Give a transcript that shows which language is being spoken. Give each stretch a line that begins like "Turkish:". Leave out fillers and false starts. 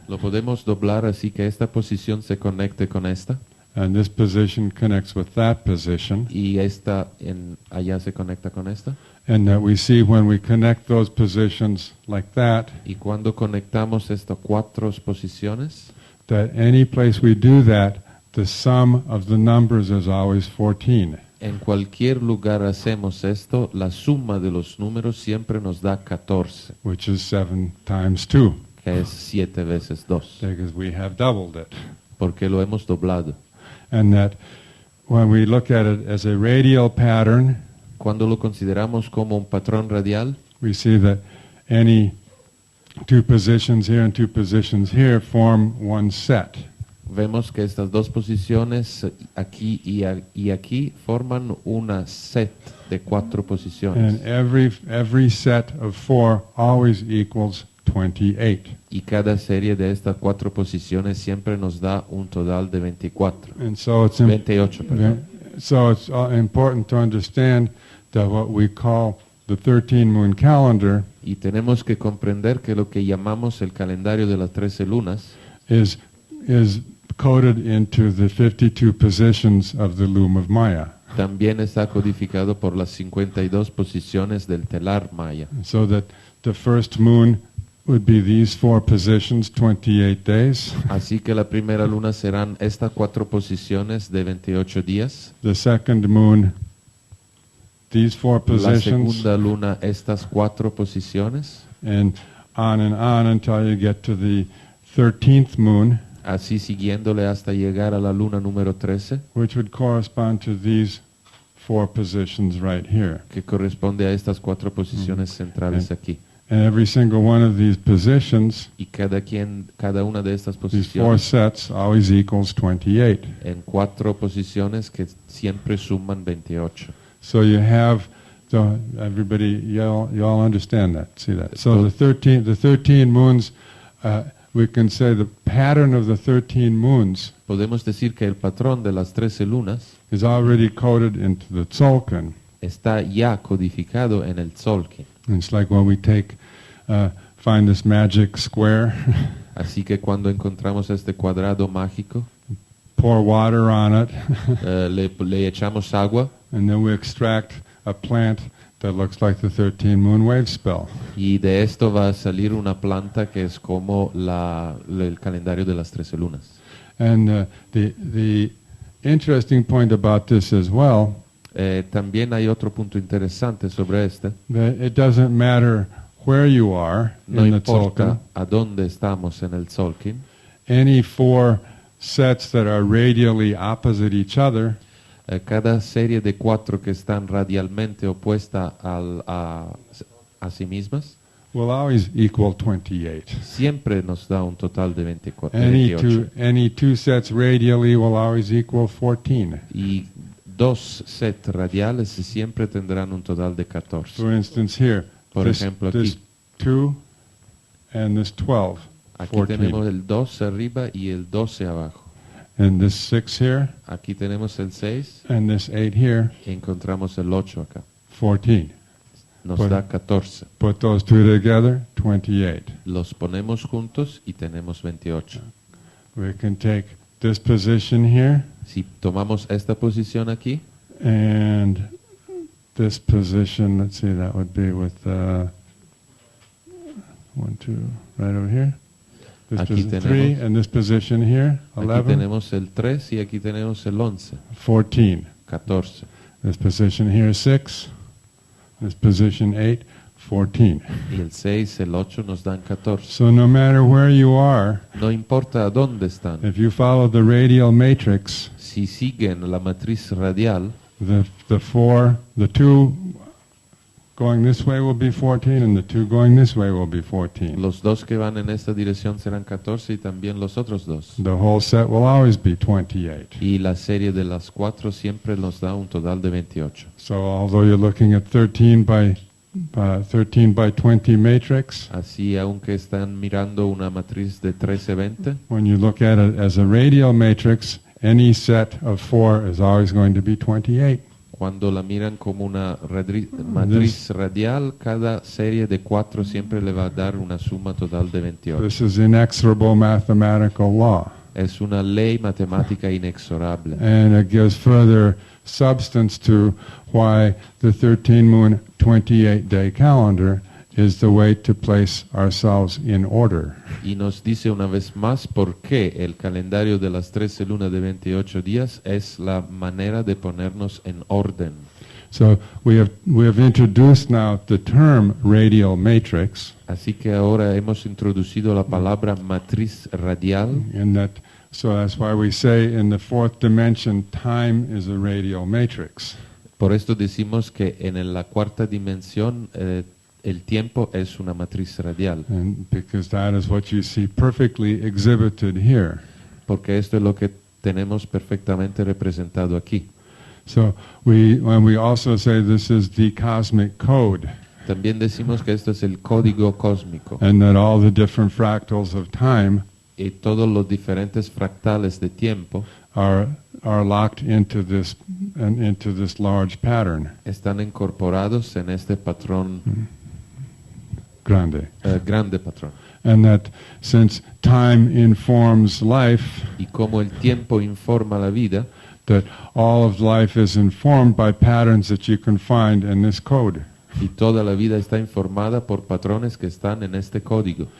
Spanish: lo podemos doblar así que esta posición se conecte con esta,
English: and this position connects with that position,
Spanish: y esta allá se conecta con esta,
English: and that we see when we connect those positions like that,
Spanish: y cuando conectamos estas cuatro posiciones,
English: that any place we do that, the sum of the numbers is always 14.
Spanish: en cualquier lugar hacemos esto, la suma de los números siempre nos da 14,
English: Which is 7 times 2,
Spanish: que es 7 veces 2,
English: because we have doubled it.
Spanish: porque lo hemos doblado.
English: And that when we look at it as a radial pattern,
Spanish: Cuando lo consideramos como un patrón radial,
English: we see that any two positions here and two positions here form one set.
Spanish: vemos que estas dos posiciones aquí y aquí forman una set de 4 posiciones.
English: And every set of 4 always equals 28.
Spanish: Y cada serie de estas 4 posiciones siempre nos da un total de 24.
English: And so it's
Spanish: 28, perdón.
English: so it's important to understand that what we call the 13 moon calendar
Spanish: Y tenemos que comprender que lo que llamamos el calendario de las 13 lunas
English: is coded into the 52 positions of the loom of Maya.
Spanish: también está codificado por las 52 posiciones del telar maya.
English: So that the first moon would be these 4 positions, 28 days.
Spanish: Así que la primera luna serán estas 4 posiciones de 28 días.
English: The second moon, these 4
Spanish: La
English: positions,
Spanish: segunda luna, estas 4 posiciones.
English: and on until you get to the 13th moon,
Spanish: Así siguiéndole hasta llegar a la luna número 13,
English: which would correspond to these 4 positions right here.
Spanish: que corresponde a estas 4 posiciones centrales aquí.
English: And every single one of these positions,
Spanish: Y cada una de estas
English: these 4
Spanish: posiciones,
English: sets, always equals 28.
Spanish: en 4 posiciones que siempre suman 28.
English: So you have, so everybody, you all understand that, see that. So the 13 moons, we can say the pattern of the 13 moons
Spanish: Podemos decir que el patrón de las 13 lunas
English: is already coded into the Tzolk'in.
Spanish: está ya codificado en el Tzolk'in.
English: It's like when we find this magic square,
Spanish: Así que cuando encontramos este cuadrado mágico,
English: pour water on it,
Spanish: le echamos agua
English: and then we extract a plant that looks like the 13 moon wave spell.
Spanish: y de esto va a salir una planta que es como el calendario de las 13 lunas.
English: And the interesting point about this as well,
Spanish: También hay otro punto interesante sobre este.
English: that it doesn't matter where you are
Spanish: No
English: in the
Spanish: importa
English: Tzolk'in,
Spanish: a dónde estamos en el Tzolk'in,
English: any 4 sets that are radially opposite each other
Spanish: cada serie de 4 que están radialmente opuestas a sí mismas,
English: will always equal 28.
Spanish: siempre nos da un total de 28.
English: Any two sets radially will always equal 14.
Spanish: Y 2 sets radiales siempre tendrán un total de 14.
English: For instance, here,
Spanish: Por
English: this
Spanish: ejemplo,
English: 2 and this 12,
Spanish: Aquí
English: 14.
Spanish: tenemos el 12 arriba y el 12 abajo.
English: And this 6 here,
Spanish: Aquí tenemos el 6
English: and this 8 here,
Spanish: y encontramos el 8 acá.
English: 14.
Spanish: Nos Por- da 14.
English: Put those two together, 28.
Spanish: Los ponemos juntos y tenemos 28.
English: We can take this position here
Spanish: Si tomamos esta posición aquí
English: and this position, let's see, that would be with 1, 2, right over here. This
Spanish: Aquí
English: position,
Spanish: tenemos-
English: 3, and this position here,
Spanish: Aquí
English: 11,
Spanish: tenemos el 3 y aquí tenemos el 11,
English: 14.
Spanish: 14.
English: This position here, 6. This position, 8. 14.
Spanish: y el 6, el 8 nos dan 14.
English: So no matter where you are,
Spanish: No importa dónde están,
English: if you follow the radial matrix,
Spanish: si siguen la matriz radial,
English: the two going this way will be 14, and the two going this way will be 14.
Spanish: los dos que van en esta dirección serán 14 y también los otros dos.
English: The whole set will always be 28.
Spanish: Y la serie de las 4 siempre nos da un total de 28.
English: So although you're looking at 13 by 20 matrix,
Spanish: Así, aunque están mirando una matriz de 13-20,
English: when you look at it as a radial matrix, any set of 4 is always going to be 28.
Spanish: cuando la miran como una matriz radial, cada serie de 4 siempre le va a dar una suma total de 28.
English: This is inexorable mathematical law.
Spanish: Es una ley matemática inexorable.
English: And it gives further substance to why the 13 moon 28-day calendar is the way to place ourselves in order.
Spanish: Y nos dice una vez más por qué el calendario de las 13 lunas de 28 días es la manera de ponernos en orden.
English: So we have introduced now the term radial matrix,
Spanish: Así que ahora hemos introducido la palabra matriz radial.
English: so that's why we say in the fourth dimension time is a radial matrix.
Spanish: Por esto decimos que en la cuarta dimensión el tiempo es una matriz radial.
English: And because that is what you see perfectly exhibited here.
Spanish: Porque esto es lo que tenemos perfectamente representado aquí.
English: So when we also say this is the cosmic code,
Spanish: También decimos que esto es el código cósmico.
English: and that all the different fractals of time
Spanish: Y todos los diferentes fractales de tiempo
English: are locked into this large pattern.
Spanish: están incorporados en este patrón Grande. grande patrón.
English: And that since time informs life,
Spanish: Y como el tiempo informa la vida,
English: that all of life is informed by patterns that you can find in this code.
Spanish: y toda la vida está informada por patrones que están en este código.